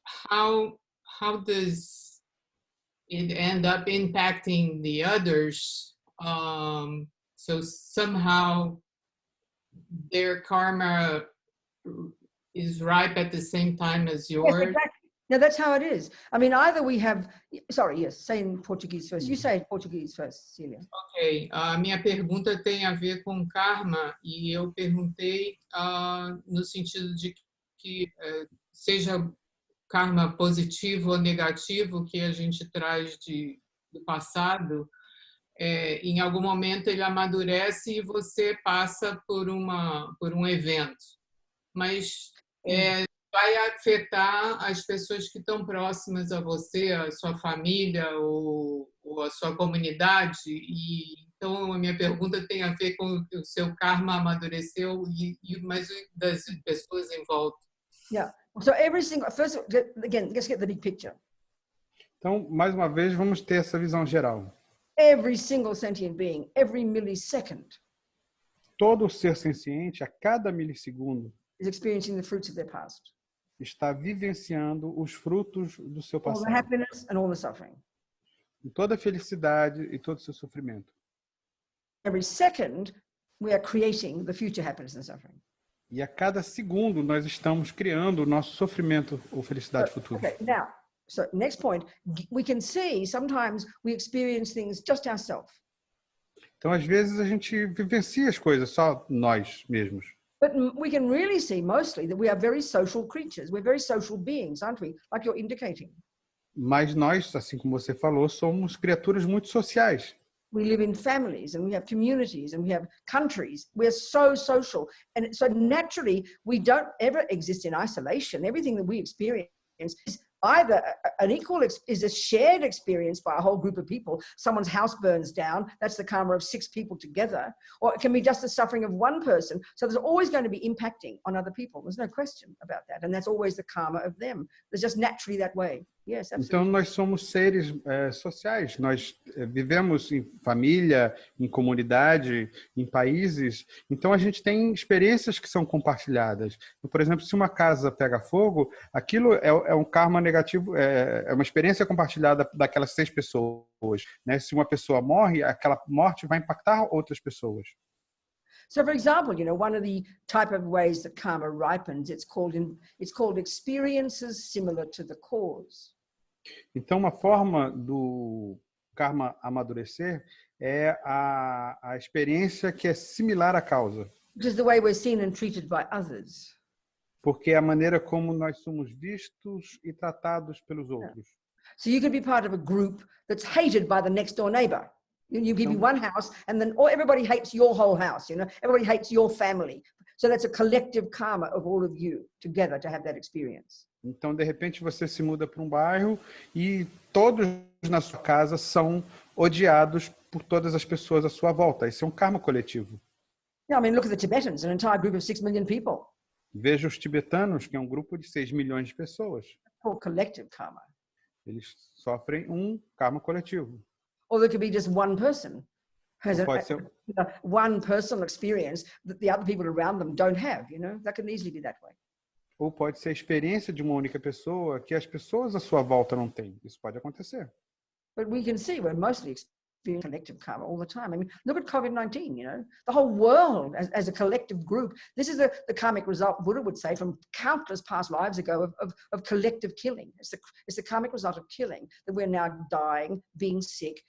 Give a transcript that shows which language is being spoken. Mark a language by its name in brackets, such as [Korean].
[English] So how does it end up impacting the others? So somehow their karma is ripe at the same time as yours. Yes, exactly. No, that's how it is. I mean, either we have, sorry, yes, say in Portuguese first. You say Portuguese first, Celia. [Portuguese] Ok, a minha pergunta tem a ver com karma e eu perguntei no sentido de que seja karma positivo ou negativo que a gente traz do passado, em algum momento ele amadurece e você passa por um evento. Mas vai afetar as pessoas que estão próximas a você, a sua família ou a sua comunidade. E então a minha pergunta tem a ver com o seu karma amadureceu e mais das pessoas em volta. [English] Yeah. So every single, first again, let's get the big picture. [Portuguese] Então, mais uma vez, vamos ter essa visão geral. [English] Every single sentient being, every millisecond, [Portuguese] todo ser senciente, a cada milissegundo, [English] is experiencing the fruits of their past. [Portuguese] Está vivenciando os frutos do seu [English] All the [Portuguese] passado. [English] happiness and all the suffering. [Portuguese] em toda a felicidade e todo o seu sofrimento. [English] Every second, we are creating the future happiness and suffering. [Portuguese] E a cada segundo nós estamos criando o nosso sofrimento ou felicidade futura. [English] Okay, now, so next point, we can see sometimes we experience things just ourselves. [Portuguese] Então, às vezes, a gente vivencia as coisas só nós mesmos. [English] But we can really see mostly that we are very social creatures. We're very social beings, aren't we? Like you're indicating. [Portuguese] Mas nós, assim como você falou, somos criaturas muito sociais. [English] We live in families and we have communities and we have countries. We're so social. And so naturally, we don't ever exist in isolation. Everything that we experience is either is a shared experience by a whole group of people. Someone's house burns down. That's the karma of 6 people together. Or it can be just the suffering of one person. So there's always going to be impacting on other people. There's no question about that. And that's always the karma of them. It's just naturally that way. Yes, absolutely. [Portuguese] Então, nós somos seres sociais. Nós vivemos em família, em comunidade, em países. Então, a gente tem experiências que são compartilhadas. Por exemplo, se uma casa pega fogo, aquilo é um karma negativo, é uma experiência compartilhada daquelas 6 pessoas, né? Se uma pessoa morre, aquela morte vai impactar outras pessoas. [English] So, for example, you know, one of the type of ways that karma ripens, it's called experiences similar to the cause. [Portuguese] Então, uma forma do karma amadurecer é a experiência que é similar à causa. [English] Which is the way we're seen and treated by others. [Portuguese] Porque é a maneira como nós somos vistos e tratados pelos outros. [English] So you can be part of a group that's hated by the next door neighbor. You can be one house and then everybody hates your whole house, you know, everybody hates your family. So that's a collective karma of all of you together to have that experience. [Portuguese] Então, de repente, você se muda para um bairro e todos na sua casa são odiados por todas as pessoas à sua volta. Isso é um karma coletivo. [English] Yeah, I mean, look at the Tibetans, an entire group of 6 million people. [Portuguese] Veja os tibetanos, que é um grupo de 6 milhões de pessoas. [English] Called collective karma. [Portuguese] Eles sofrem um karma coletivo. [English] Or there could be just one person who has [Portuguese] Pode ser [English] one personal experience that the other people around them don't have, you know? That can easily be that way. [Portuguese] Ou pode ser a experiência de uma única pessoa que as pessoas à sua volta não têm. Isso pode acontecer. [English] But we can see we're mostly experiencing collective karma all the time. I mean, look at COVID-19, you know, the whole world as a collective group. This is the karmic result, Buddha would say, from countless past lives ago of collective killing. It's the karmic result of killing that we're now dying, being sick.